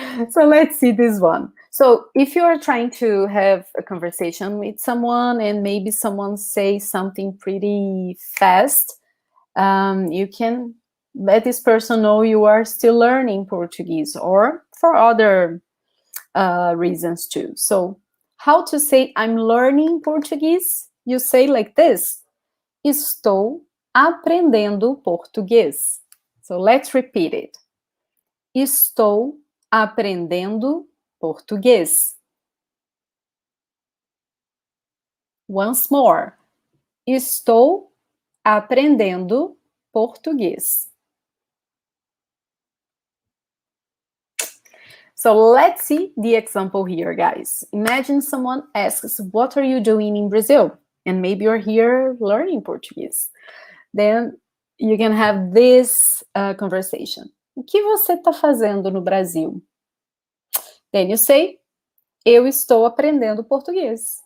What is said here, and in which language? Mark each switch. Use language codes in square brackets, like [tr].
[en] So let's see this one. So if you are trying to have a conversation with someone and maybe someone says something pretty fast, you can let this person know you are still learning Portuguese, or for other reasons too. So how to say I'm learning Portuguese? You say like this. [pt] Estou aprendendo português. [en] So let's repeat it. [pt] Estou aprendendo português. [en] Once more. [pt] Estou aprendendo português. [en] So let's see the example here, guys. Imagine someone asks, what are you doing in Brazil? And maybe you're here learning Portuguese. Then you can have this conversation. [pt] O que você está fazendo no Brasil? [en] Then you say, [pt] eu estou aprendendo português.